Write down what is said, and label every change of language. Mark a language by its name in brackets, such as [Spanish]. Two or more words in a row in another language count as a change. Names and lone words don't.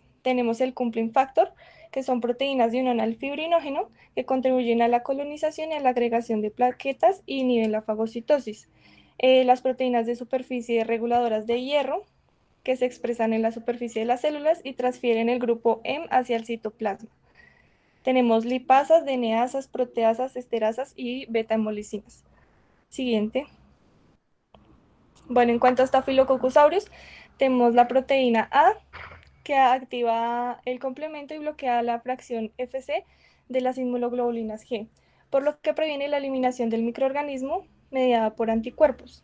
[Spanish] Tenemos el [English] coupling factor, [Spanish] que son proteínas de unión al fibrinógeno que contribuyen a la colonización y a la agregación de plaquetas y inhiben la fagocitosis. Las proteínas de superficie reguladoras de hierro, que se expresan en la superficie de las células y transfieren el grupo M hacia el citoplasma. Tenemos lipasas, DNasas, proteasas, esterasas y beta-hemolicinas. Siguiente. Bueno, en cuanto a Staphylococcus aureus, tenemos la proteína A, que activa el complemento y bloquea la fracción Fc de las inmunoglobulinas G, por lo que previene la eliminación del microorganismo mediada por anticuerpos.